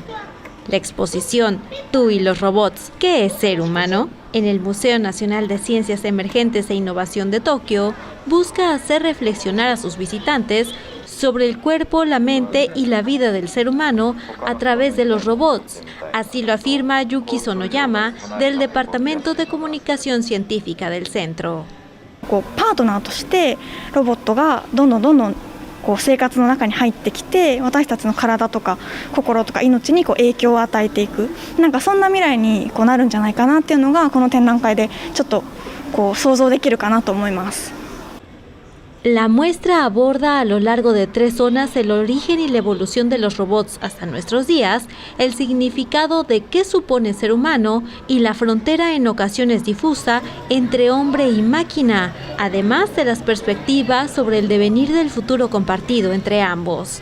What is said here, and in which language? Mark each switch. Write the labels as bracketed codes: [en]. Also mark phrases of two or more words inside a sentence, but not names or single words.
[es] La exposición Tú y los robots, ¿qué es ser humano?, en el Museo Nacional de Ciencias Emergentes e Innovación de Tokio, busca hacer reflexionar a sus visitantes sobre el cuerpo, la mente y la vida del ser humano a través de los robots. Así lo afirma Yuki Sonoyama, del Departamento de Comunicación Científica del centro. [ja] 生活の中に入ってきて、私たちの体とか心とか命に影響を与えていく、なんかそんな未来になるんじゃないかなっていうのがこの展覧会でちょっと想像できるかなと思います。 [es] La muestra aborda a lo largo de 3 zonas el origen y la evolución de los robots hasta nuestros días, el significado de qué supone ser humano y la frontera en ocasiones difusa entre hombre y máquina, además de las perspectivas sobre el devenir del futuro compartido entre ambos.